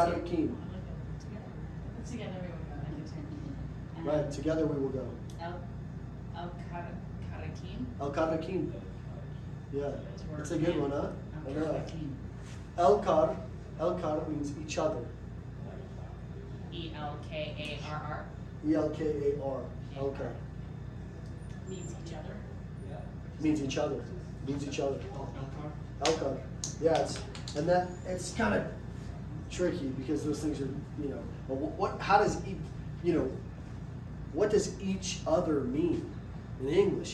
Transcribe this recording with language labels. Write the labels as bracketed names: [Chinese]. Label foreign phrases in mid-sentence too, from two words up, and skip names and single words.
[English] I like that. Together. Together we will go. I do too. And Right, together we will go. Karakim? Elkarakim. Yeah, it's a good one, huh? I know. Karakim. Elkar means each other. Elkarr. Elkar. Elkar Means each other. means each other. Means each other. Elkar. Yeah, it's kind of tricky because those things are, how does what does each other mean in English?